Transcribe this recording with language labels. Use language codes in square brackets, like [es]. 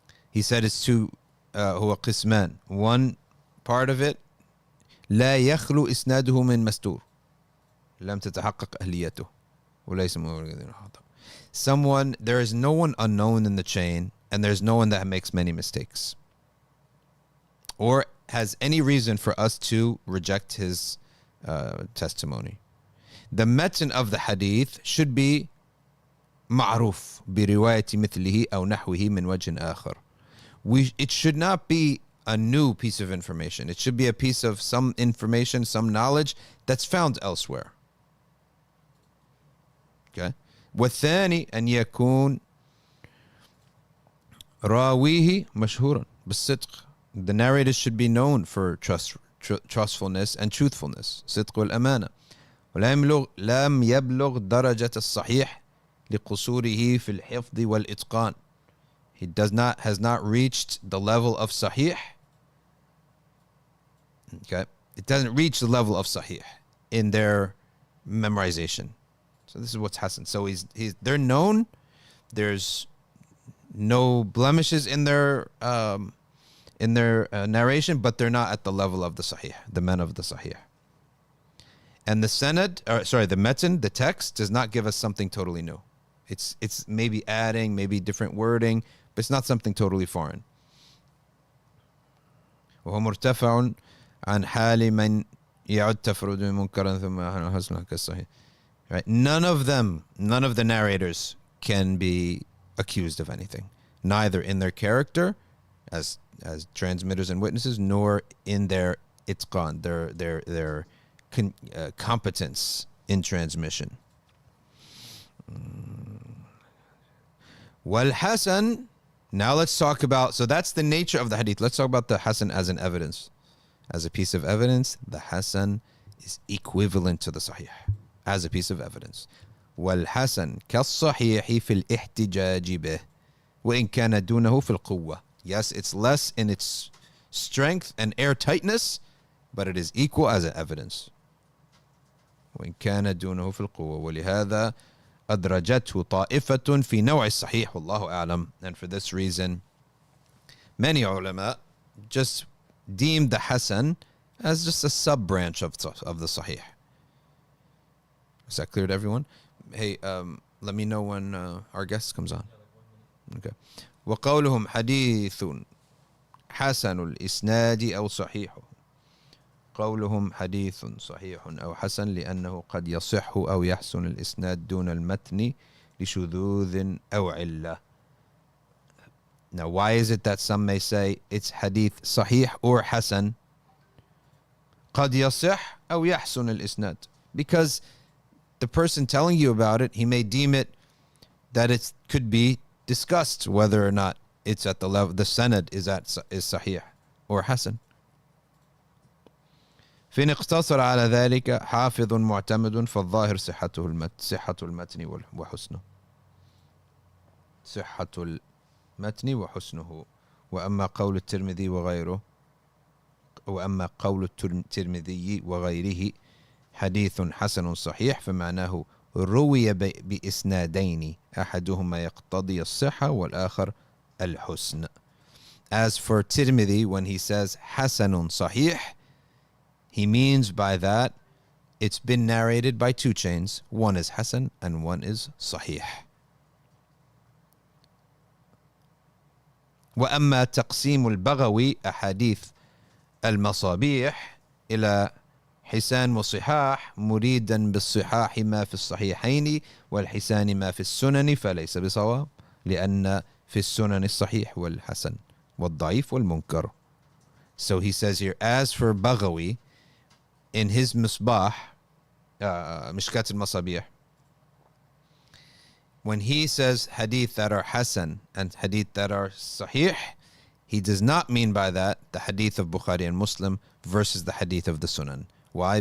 [en] He said it's two, [ar] هو قسمان. [en] One part of it, [ar] لا يخلو إسناده من مستور لم تتحقق أهليته وليس [en] someone, there is no one unknown in the chain, and there's no one that makes many mistakes or has any reason for us to reject his testimony. The matn of the hadith should be [ar] معروف برواية مثله أو نحوه من وجه آخر. [en] It should not be a new piece of information. It should be a piece of some information, some knowledge that's found elsewhere. Okay. [ar] والثاني أن يكون راويه مشهورا بالصدق. [en] The narrator should be known for trustfulness and truthfulness. [ar] صدق والأمانة. لم يبلغ درجة الصحيح لقصوره في الحفظ والإتقان. [en] He has not reached the level of sahih. Okay, it doesn't reach the level of sahih in their memorization. So this is what's Hasan. So they're known. There's no blemishes in their narration, but they're not at the level of the sahih, the men of the sahih. And the sanad, the matn, the text does not give us something totally new. It's maybe adding, maybe different wording, but it's not something totally foreign. [ar] وهو مرتفع عن حال من يعد تفرد منكرا ثم حسن كالصحيح. [en] Right? None of the narrators can be accused of anything, neither in their character as transmitters and witnesses, nor in their itqan, their competence in transmission. Wal Hasan. Now let's talk about, so that's the nature of the hadith. Let's talk about the Hasan as an evidence. As a piece of evidence, the Hasan is equivalent to the Sahih as a piece of evidence. [ar] والحسن كالصحيح في الاحتجاج به وإن كان دونه في القوة. [en] Yes, it's less in its strength and airtightness, but it is equal as an evidence. [ar] وإن كان دونه في القوة ولهذا أدرجته طائفة في نوع الصحيح والله أعلم. [en] And for this reason, many ulama just deemed the Hasan as just a sub-branch of the Sahih. Is that clear to everyone? Hey, let me know when our guest comes on. Okay. [ar] وقولهم حديث حسن الإسناد أو صحيح. قولهم حديث صحيح أو حسن لأنه قد يصح أو يحسن الإسناد دون المتن لشذوذ أو علة. [en] Now, why is it that some may say it's hadith sahih or hasan? [ar] قد يصح أو يحسن الإسناد. [en] Because the person telling you about it, he may deem it that it could be discussed whether or not it's at the level, the sanad is sahih or hasan. [ar] فإن اقتصر على ذلك حافظ معتمد فالظاهر صحة المتن وحسنه. صحة المتن وحسنه. وأما قول الترمذي وغيره حديث حسن صحيح فمعناه روي بإسنادين أحدهما يقتضي الصحة والآخر الحسن. [en] As for Tirmidhi, when he says حسن صحيح, he means by that it's been narrated by two chains. One is Hasan and one is Sahih. [ar] وأما تقسيم البغوي أحاديث المصابيح إلى حسان وصحاح مريدا بالصحاح ما في الصحيحين والحسان ما في السنن فليس بصواب لأن في السنن الصحيح والحسن والضعيف والمنكر. [en] So he says here, as for Baghawi, in his Misbah, Mishkat al-Masabih, when he says hadith that are Hasan and hadith that are Sahih, he does not mean by that the hadith of Bukhari and Muslim versus the hadith of the Sunan. Why?